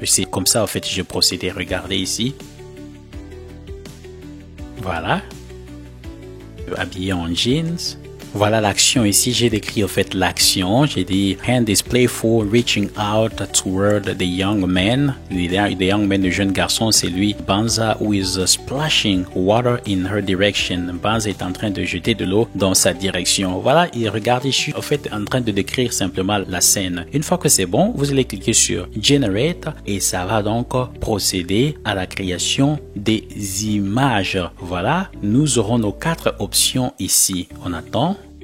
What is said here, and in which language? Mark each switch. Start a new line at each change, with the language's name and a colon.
French: C'est comme ça, en fait, j'ai procédé. Regardez ici. Voilà. Habillé en jeans. Voilà l'action ici, j'ai décrit en fait l'action, j'ai dit
English: hand is playful, reaching out toward the young man. The young man,
French: le jeune garçon, c'est lui.
English: Banza who is splashing water in her direction.
French: Banza est en train de jeter de l'eau dans sa direction. Voilà, et regardez, je suis en fait en train de décrire simplement la scène. Une fois que c'est bon, vous allez cliquer sur Generate et ça va donc procéder à la création des images. Voilà, nous aurons nos 4 options ici. On attend.